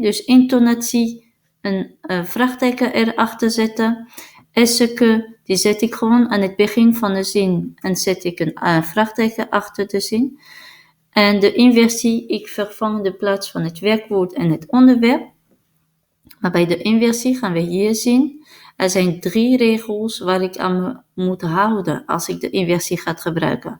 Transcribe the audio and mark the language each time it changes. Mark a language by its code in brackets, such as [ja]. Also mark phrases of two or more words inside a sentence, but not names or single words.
[nl] Dus intonatie, een vraagteken erachter zetten. [fr] Est-ce que, [nl] die zet ik gewoon aan het begin van de zin en zet ik een vraagteken achter de zin. En de inversie, ik vervang de plaats van het werkwoord en het onderwerp. Maar bij de inversie gaan we hier zien, er zijn 3 regels waar ik aan me moet houden als ik de inversie ga gebruiken.